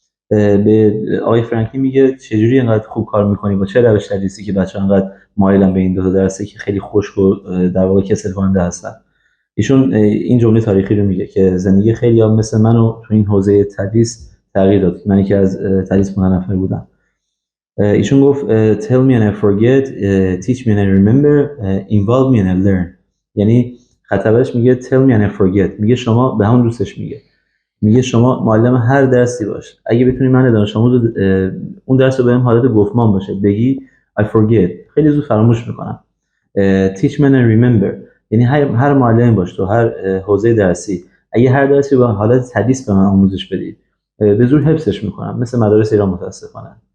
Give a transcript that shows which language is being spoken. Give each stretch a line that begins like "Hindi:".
Persian: به آقای فرانکلین میگه چجوری اینقدر خوب کار میکنی، با چه روش تدریسی که بچه‌ها انقدر مایلن به این دو تا درسی که خیلی خشک و در واقع کسل کننده هستن. ایشون این جمله تاریخی رو میگه که زندگی خیلی‌ها مثل منو تو این حوزه تدریس تغییر داد. من که از تدریس متنفر بودم. ایشون گفت
English: tell me and I forget, teach me and I remember, involve me and I learn.
Persian: یعنی خطابش میگه
English: tell me and I forget،
Persian: میگه شما به همون دوستش میگه شما معلم هر درسی باش، اگه بتونی من دانش آموز اون درس رو بهم حالت گفتمان باشه بگی
English: I forget،
Persian: خیلی زود فراموش میکنم.
English: teach me and I remember،
Persian: یعنی هر معلم باش تو هر حوزه درسی، اگه هر درسی با حالت تدریس به من آموزش بدی به زور حفظش میکنم، مثل مدارس ایران متاسفانه.